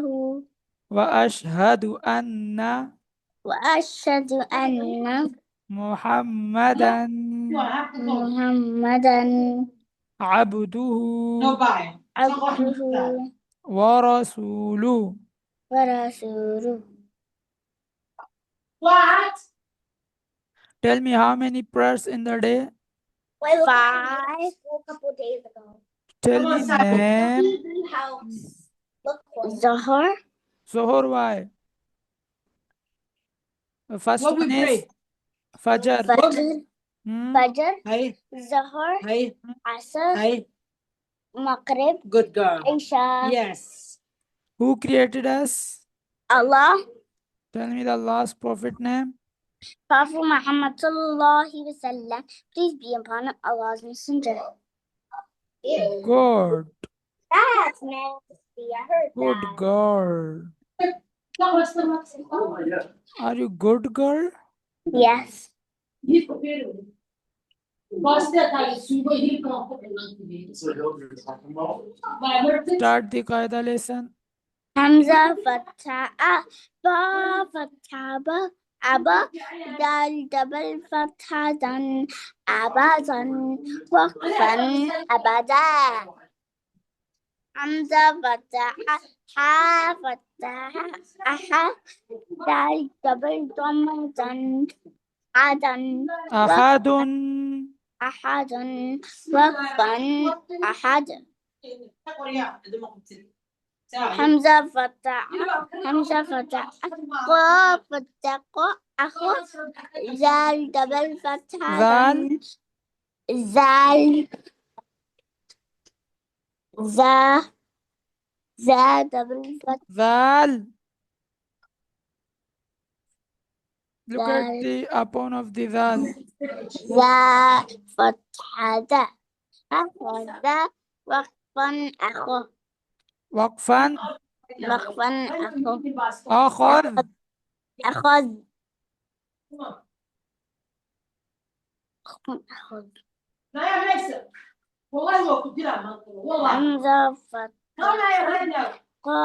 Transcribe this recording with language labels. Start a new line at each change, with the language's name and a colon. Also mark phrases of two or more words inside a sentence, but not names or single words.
Arabic: وأشهد أن وأشهد أن محمدا محمدا عبده عبده ورسوله. ورسوله.
English: Tell me how many prayers in the day? 5. A couple days ago. Tell me name. Zohar. Zohar, why? The first What we one is pray? Fajr. Fajr. Fajr. Hey, Zohar. hey, Asr. hey. Maghrib. Good girl. Isha. Yes. Who created us? Allah. Tell me the last prophet name.
Arabic: Prophet Muhammad صلى الله عليه وسلم.
English: Please be upon Allah's messenger. Good. That's nasty. I heard Good that. girl. Are you good girl? Yes. Start the qaida lesson.
Arabic: همزة فتحة أ، باء فتحة ب، أبا، دال double فتحة دً، أبدًا، وقفًا أبدا. همزة فتحة أ، حاء فتحة أح، دال double ضمة دٌ، أحدٌ, Ahadun. أحدًا، وقفًا أحد. همزة فتحة همزة فتحة قاف فتحة ق أخ ذال double fatha Zal. ذال ذ ذ double fatha Zal. Look Zal.
English: at the upon of the zal.
Arabic: ذ فتحة ذا أخذ وقفًا أخ Waqfan. وقفًا أخ Akhad. أخذ همزة فتحة قاف